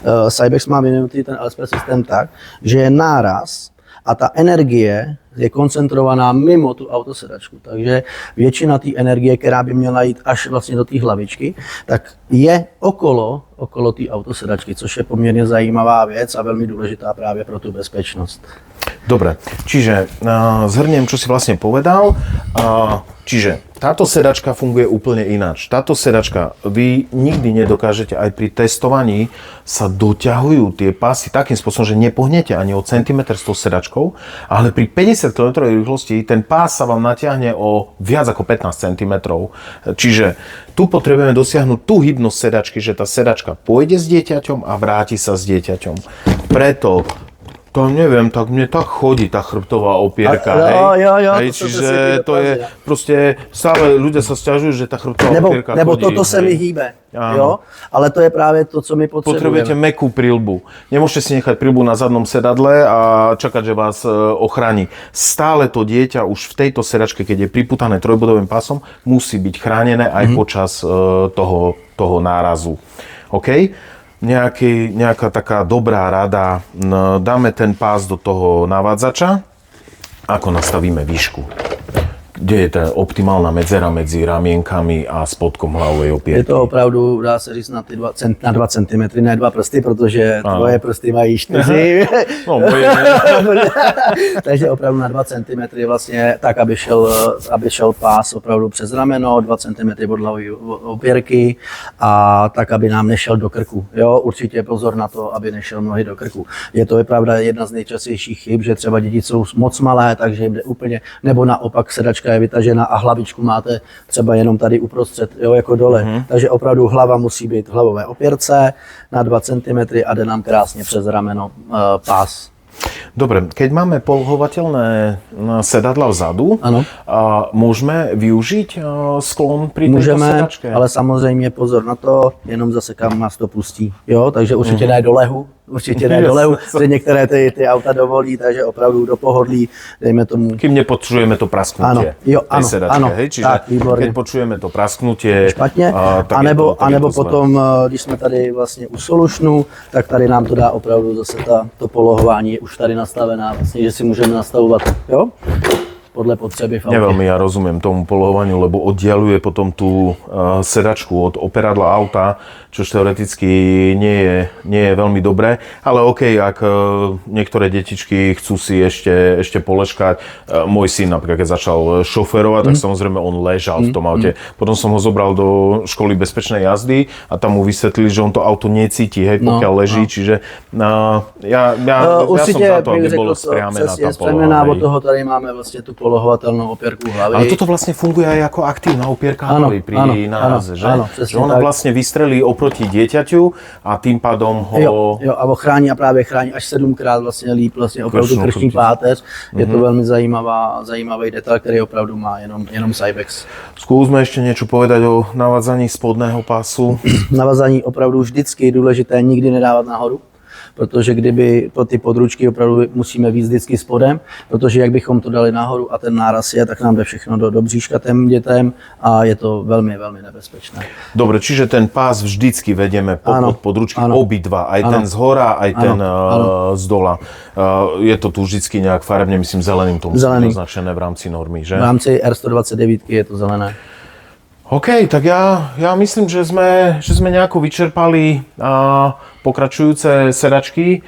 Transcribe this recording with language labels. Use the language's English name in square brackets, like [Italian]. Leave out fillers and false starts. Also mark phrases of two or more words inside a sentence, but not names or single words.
[Czech] Cybex má vyvinutý ten LSP systém tak, že je náraz a ta energie je koncentrovaná mimo tu autosedačku. Takže většina té energie, která by měla jít až vlastně do té hlavičky, tak je okolo té autosedačky, což je poměrně zajímavá věc a velmi důležitá právě pro tu bezpečnost. [Slovak] Dobre, čiže zhrniem, čo si vlastne povedal. Čiže táto sedačka funguje úplne ináč. Táto sedačka, vy nikdy nedokážete, aj pri testovaní sa doťahujú tie pásy takým spôsobom, že nepohnete ani o centimetr s tou sedačkou, ale pri 50 km rýchlosti ten pás sa vám natiahne o viac ako 15 cm. Čiže tu potrebujeme dosiahnuť tú hybnosť sedačky, že tá sedačka pôjde s dieťaťom a vráti sa s dieťaťom. Preto to neviem, tak mne tak chodí tá chrbtová opierka, hej? Hej, čiže to je proste, stále ľudia sa sťažujú, že tá chrbtová opierka [Czech] nebo [Slovak] chodí. [Czech] Nebo toto se mi hýbe, jo? Ale to je právě to, co my [Slovak] Potrebujete mäkkú prilbu. Nemôžete si nechať prilbu na zadnom sedadle a čakať, že vás ochráni. Stále to dieťa už v tejto sedačke, keď je priputané trojbodovým pásom, musí byť chránené aj počas toho nárazu. OK? Nejaká taká dobrá rada, dáme ten pás do toho navádzača, ako nastavíme výšku. Kde je tá optimálna medzera medzi ramienkami a spodkom hlavovej opierky? [Czech] Je to opravdu, dá se říct, na 2 cm, ne 2 prsty, protože tvoje prsty mají 4. No, moje Takže opravdu na 2 cm vlastně tak, aby šel pás opravdu přes rameno, 2 cm od hlavové opěrky a tak, aby nám nešel do krku. Jo, určitě pozor na to, aby nešel nohy do krku. Je to pravda jedna z nejčastějších chyb, že třeba děti jsou moc malé, takže jim jde úplně, nebo naopak sedačka je vytažena a hlavičku máte třeba jenom tady uprostřed, jo, jako dole. Takže opravdu hlava musí být v hlavové opěrce na 2 cm a jde nám krásně přes rameno pás. [Slovak] Dobre, keď máme polohovateľné sedadla vzadu, môžeme využiť sklon pri tejto sedačke? [Czech] Ale samozřejmě pozor na to, jenom zase kam nás to pustí. Jo, takže určitě ne do lehu, že některé ty auta dovolí, takže opravdu do pohodlí, dejme tomu. [Slovak] Kým nepotřebujeme to prasknutie tej sedačke, hej? Čiže tak, keď počujeme to prasknutie, [Czech] špatně, anebo potom, když jsme tady vlastně u Solutionu, tak tady nám to dá opravdu zase to polohování je už tady nastavená, vlastně, že si můžeme nastavovat, jo? Podle potřeby v autě. [Slovak] Neveľmi ja rozumiem tomu polohovaniu, lebo oddialuje potom tú sedačku od operadla auta, čo teoreticky nie je veľmi dobré. Ale OK, ak niektoré detičky chcú si ešte poleškať. Môj syn napríklad, keď začal šoférovať, tak samozrejme on ležal v tom aute. Potom som ho zobral do školy bezpečnej jazdy a tam mu vysvetlili, že on to auto necíti, hej, pokiaľ leží. Čiže ja som za to, aby bolo spriamená tá poloha. [Czech] Od toho tady máme vlastně tu polohovatelnou opěrku hlavy. [Slovak] Ale toto vlastne funguje aj ako aktívna opierka hlavy pri náraze, že? Že ona vlastne vystrelí oproti dieťaťu a tým pádom ho... [Czech] Jo, a chrání a právě chrání až 7krát vlastně líp vlastně opravdu krční páteř. Je to velmi zajímavý detail, který opravdu má jenom Cybex. [Slovak] Skúsme ešte niečo povedať o navádzaní spodného pásu. [Czech] Navázání opravdu vždycky důležité, nikdy nedávat nahoru. Protože kdyby ty područky opravdu musíme víc vždycky spodem, protože jak bychom to dali nahoru a ten náraz je, tak nám jde všechno do bříška těm dětem a je to velmi, velmi nebezpečné. [Slovak] Dobre, čiže ten pás vždycky vedeme pod područky obidva, aj ten z hora, aj ten z dola. Je to tu vždycky nejak farebne, myslím zeleným to musí byť označené v rámci normy, že? V rámci R129 je to zelené. OK, tak ja myslím, že sme nejako vyčerpali pokračujúce sedačky.